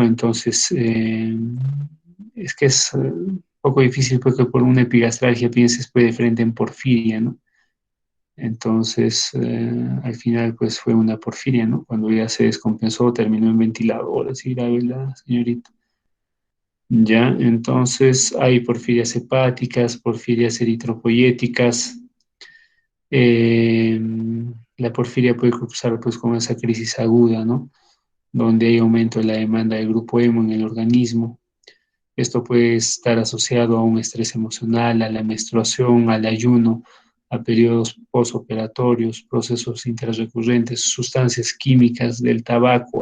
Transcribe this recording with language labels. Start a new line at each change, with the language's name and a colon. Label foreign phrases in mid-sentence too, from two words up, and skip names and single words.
Spanish: Entonces, es que es un poco difícil porque por una epigastralgia pienses pues de frente en porfiria, ¿no? Entonces, al final pues fue una porfiria, ¿no? Cuando ya se descompensó, terminó en ventilador, así grave la señorita. Ya, entonces hay porfirias hepáticas, porfirias eritropoyéticas. eh, la porfiria puede cruzar pues con esa crisis aguda, ¿no? Donde hay aumento de la demanda del grupo hemo en el organismo. Esto puede estar asociado a un estrés emocional, a la menstruación, al ayuno, a periodos posoperatorios, procesos interrecurrentes, sustancias químicas del tabaco.